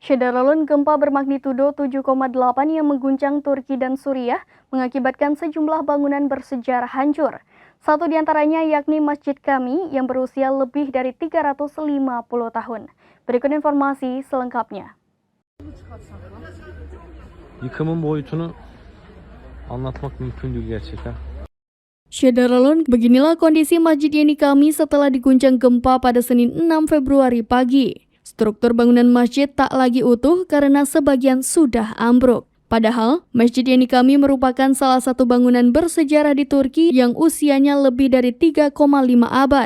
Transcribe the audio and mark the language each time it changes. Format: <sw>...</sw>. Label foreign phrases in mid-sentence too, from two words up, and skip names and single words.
<id>Syederalun gempa bermagnitudo 7,8 yang mengguncang Turki dan Suriah mengakibatkan sejumlah bangunan bersejarah hancur. Satu di antaranya yakni Masjid Kami yang berusia lebih dari 350 tahun. Berikut informasi selengkapnya.</id> <tr>Yıkımın boyutunu anlatmak mümkün değil gerçekten.</tr> <id>Syederalun, beginilah kondisi Masjid Yeni Kami setelah diguncang gempa pada Senin 6 Februari pagi. Struktur bangunan masjid tak lagi utuh karena sebagian sudah ambruk. Padahal, Masjid Yeni Kami merupakan salah satu bangunan bersejarah di Turki yang usianya lebih dari 3,5 abad.</id>